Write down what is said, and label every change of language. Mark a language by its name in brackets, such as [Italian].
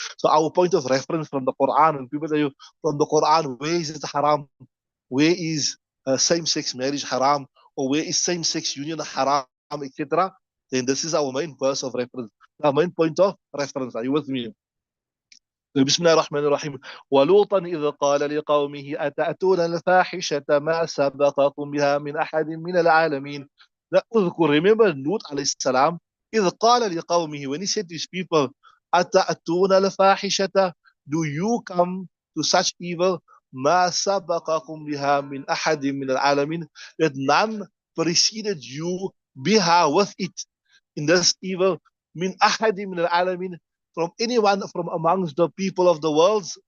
[English] So our point of reference from the Quran, and people tell you from the Quran, where is it haram? where is same-sex marriage haram, or where is same-sex union haram, etc., then this is our main verse of reference, our main point of reference. Are you with me? [Arabic] بسم الله الرحمن الرحيم. ولوطا إذ قال لقومه أتأتون الفاحشة ما سبقكم بها من أحد من العالمين. اذكر, [English] remember Lut عليه السلام, [Arabic] إذ قال لقومه, [English] when he said to his people, [Arabic] أتأتون الفاحشة, [English] do you come to such evil, [Arabic] ما سبقكم بها من أحد من العالمين, [English] that none preceded you [Arabic] بها, [English] with it, in this evil, [Arabic] من أحد من العالمين, [English] from anyone from amongst the people of the world.